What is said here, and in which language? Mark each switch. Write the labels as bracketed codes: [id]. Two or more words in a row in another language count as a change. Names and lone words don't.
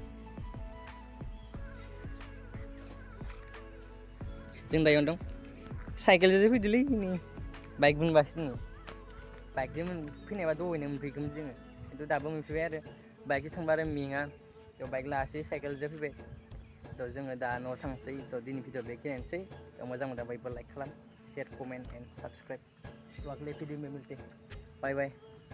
[brx] जों दा इयावनो दं साइकेलजोंसो फैदोलै नै बाइक मोनबासो दङ बाइकजों फैनायबा दहायनो मोनफैगौमोन जोङो खिन्थु दाबो मोनफैबाय आरो बाइकजों थांबा आरो मेङा थ' बाइक लासै साइकेलजों फैबाय थ' जोङो दा न'आव थांसै थ' दिनै भिडिअ बेखिनियानोसै थ' मोजां मोनोबा लाइक खालाम [en] share comment and subscribe [hi] तो अगले वीडियो में मिलते हैं [en] bye bye.